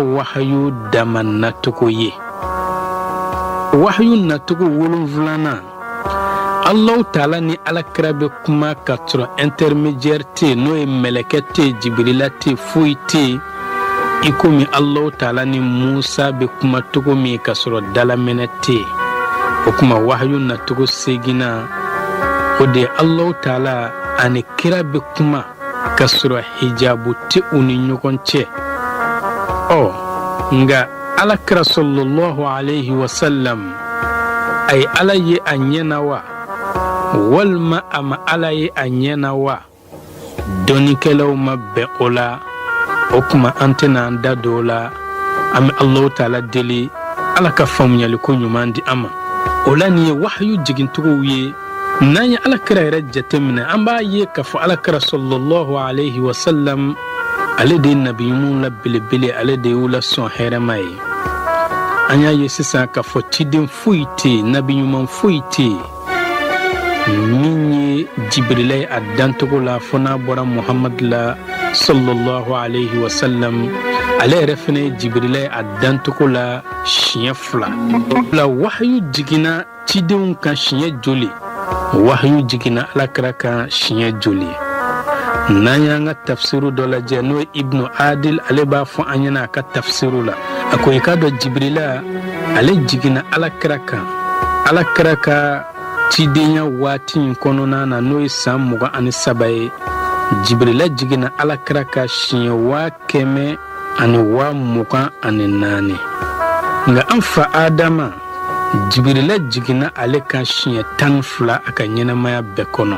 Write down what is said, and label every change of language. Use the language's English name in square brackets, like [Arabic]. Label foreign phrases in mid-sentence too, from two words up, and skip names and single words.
[Bambara] wahyu damanna togo ye wahyu natogo 7 [Arabic] الله تعالى [Bambara] ni alakira be kuma ka sɔrɔ intermédiaire te n'o ye mɛlɛkɛ te jibrila te foyi te i komi [Arabic] الله تعالى [Bambara] ni musa be kuma togo min ka sɔrɔ dalaminɛ te o kuma wahyu natogo 8 o de [Arabic] الله تعالى [Bambara] ani kira be kuma ka sɔrɔ hijabu te u ni ɲɔgɔn cɛ nga alakira [Arabic] صلى الله عليه وسلم [Bambara] ay ala ye a ɲɛna wa walma ama ala ye a ɲɛna wa dɔnikɛlaw ma bɛn o la o kuma an tɛna an da don o la an bɛ [Arabic] الله تعالى [Bambara] deli ala ka faamuyali ko ɲuman di an ma o la nin ye wahyu jigintogow ye n'an ye alakira yɛrɛ jateminɛ an b'a ye k'a fɔ alakira [Arabic] صلى الله عليه وسلم [Bambara] ale de ye nabiyumu la belebele ale de y'u la sɔn hɛrɛma ye an y'a ye sisan k'a fɔ ciden foyi tɛ nabiɲuman foyi tɛ min ye jibrila ye a dantogo la fo n'a bɔra muhamad la [Arabic] صلى الله عليه وسلم [Bambara] ale yɛrɛ fana ye jibrila ye a dantogo la siɲɛ 2 la wahyu jiginna cidenw kan siɲɛ joli wahyu jiginna alakira kan siɲɛ joli n'an y'an ka tafsiru dɔ lajɛ n'o ye ibnu adil ale b'a fɔ an ɲɛna a ka tafsiru la a ko i k'a dɔn jibrila ale jiginna alakira kan alakira ka cidenya waati in kɔnɔna na n'o ye san 23 ye jibrila jiginna alakira ka siɲɛ 124 nka an fa adama Jibrila jigina ale kan siɲɛ 12 a ka ɲɛnamaya bɛɛ kɔnɔ.